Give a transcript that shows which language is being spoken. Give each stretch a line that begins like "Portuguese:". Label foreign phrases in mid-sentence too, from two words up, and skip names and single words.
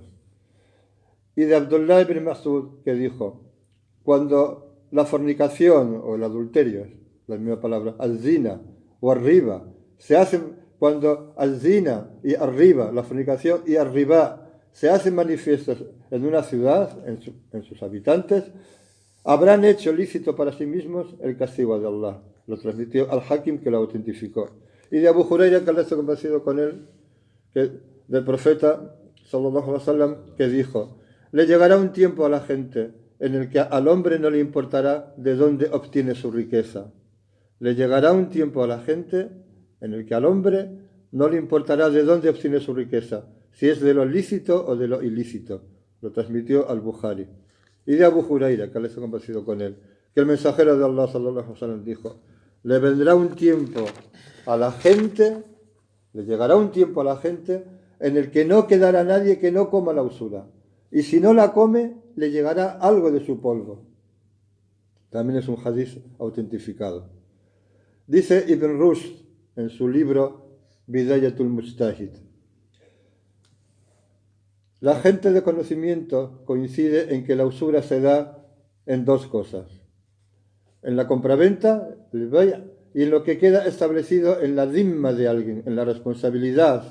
Spanish: Y de Abdullah ibn Mas'ud, que dijo: cuando la fornicación o el adulterio, la misma palabra, al-zina o arriba, se hacen, cuando al-zina y arriba, la fornicación y arriba, se hacen manifiestos en una ciudad, en sus habitantes, habrán hecho lícito para sí mismos el castigo de Allah. Lo transmitió al-Hakim, que lo autentificó. Y de Abu Huraira, que Allah está convencido con él, del profeta
Arabic: صلى الله عليه وسلم,
Spanish: que dijo: le llegará un tiempo a la gente en el que al hombre no le importará de dónde obtiene su riqueza. Le llegará un tiempo a la gente en el que al hombre no le importará de dónde obtiene su riqueza, si es de lo lícito o de lo ilícito. Lo transmitió al-Bukhari. Y de Abu Huraira, que Allah está complacido con él, que el mensajero de Allah
Arabic: صلى الله عليه وسلم
Spanish: dijo: le vendrá un tiempo a la gente, le llegará un tiempo a la gente en el que no quedará nadie que no coma la usura. Y si no la come, le llegará algo de su polvo. También es un hadiz autentificado. Dice Ibn Rushd en su libro Bidayatul Mujtahid: la gente de conocimiento coincide en que la usura se da en dos cosas: en la compraventa, el bay', y en lo que queda establecido en la dhimma de alguien, en la responsabilidad.